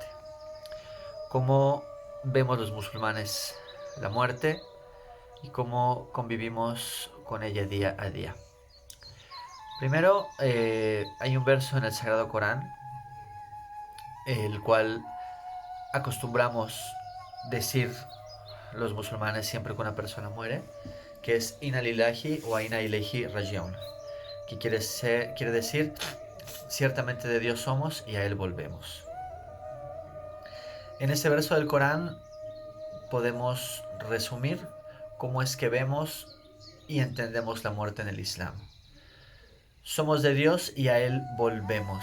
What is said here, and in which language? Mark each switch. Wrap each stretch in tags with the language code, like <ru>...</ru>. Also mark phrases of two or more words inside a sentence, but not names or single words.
<es>¿Cómo vemos los musulmanes la muerte y cómo convivimos con ella día a día? Primero, hay un verso en el Sagrado Corán, el cual acostumbramos decir los musulmanes siempre que una persona muere, que es</es> <ar>إنا لله وإنا إليه راجعون,</ar> <es>que quiere decir ciertamente de Dios somos y a Él volvemos. En este verso del Corán podemos resumir cómo es que vemos y entendemos la muerte en el Islam. Somos de Dios y a Él volvemos.</es>